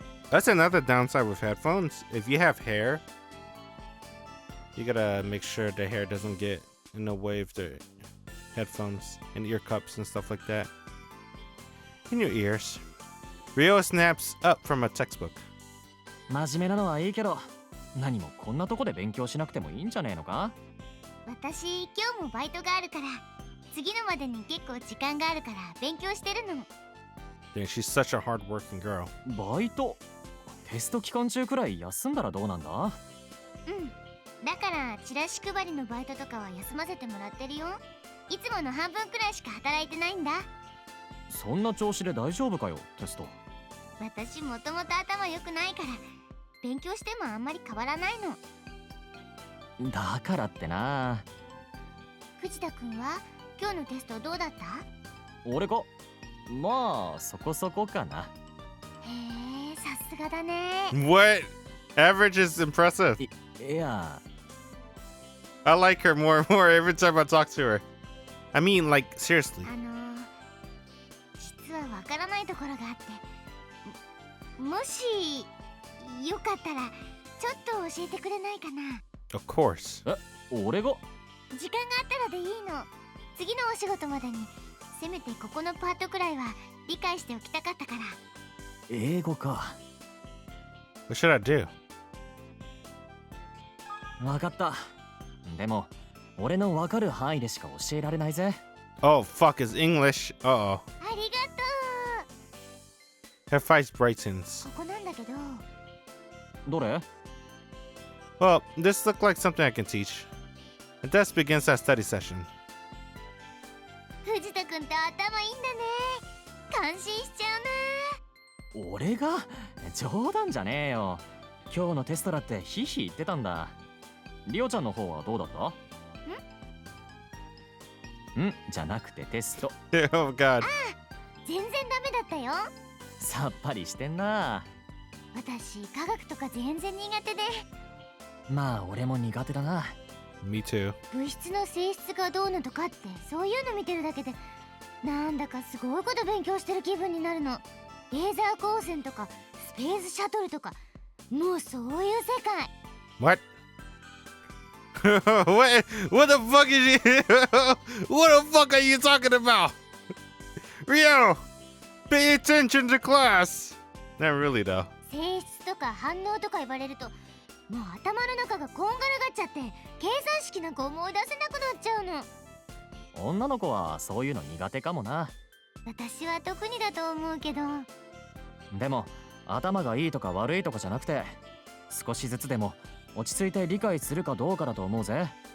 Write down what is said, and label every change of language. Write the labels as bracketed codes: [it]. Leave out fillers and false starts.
[en] That's another downside with headphones. If you have hair, you gotta make sure the hair doesn't get in the way of the headphones and ear cups and stuff like that. In your ears. Rio snaps up from a textbook. [ja] 真面目なのはいいけど、何もこんなとこで勉強しなくてもいいんじゃねえのか？私今日もバイトがあるから、次のまでに結構時間があるから勉強してるの。 [en] Yeah, she's such a hard-working girl. [ja] バイト？テスト期間中くらい休んだらどうなんだ？うん。だからチラシ配りのバイトとかは休ませてもらってるよ。いつもの半分くらいしか働いてないんだ。そんな調子で大丈夫かよ、テスト。私もともと頭良くないから勉強してもあんまり変わらないの。だからってな。藤田くんは今日のテストどうだった？俺か？まあそこそこかな。へえ、さすがだね。 [en] What? Average is impressive. [ja] いや。 [en] I like her more and more every time I talk to her. I mean, like, seriously. [ja] 実はわからないところがあって、もしよかったらちょっと教えてくれないかな？ [en] Of course. [ja] 俺が？時間があったらでいいの。次のお仕事までにせめてここのパートくらいは理解しておきたかったから。英語か。 [en] What should I do? [ja] わかった。でも俺のわかる範囲でしか教えられないぜ。 [en] Oh, fuck, is English. Uh-oh. [ja] ありがと [en] Her face brightens. [ja] う。ここなんだけど。どれ？ [en] Well, this looked like something I can teach. And thus begins our study session. [ja] 藤田くんって頭いいんだね。感心しちゃうな。俺が？冗談じゃねえよ。今日のテストだってヒヒ言ってたんだ。リオちゃんの方はどうだった？んじゃなくてテスト。 [en] Oh, God. [ja] 全然ダメだったよ。さっぱりしてんな。私科学とか全然苦手で。まあ俺も苦手だな。 [en] Me too. [ja] 物質の性質がどうのとかってそういうの見てるだけでなんだかすごいこと勉強してる気分になるの。レーザー光線とかスペースシャトルとかもうそういう世界。 [en] What? What the fuck is you? What the fuck are you talking about? Rio, pay attention to class. Not really though. [ja] 性質とか反応とか言われるともう頭の中がこんがらがっちゃって計算式なんか思い出せなくなっちゃうの。女の子はそういうの苦手かもな。私は特にだと思うけど。でも頭がいいとか悪いとかじゃなくて少しずつでも落ち着いて理解するかどうかだと思うぜ。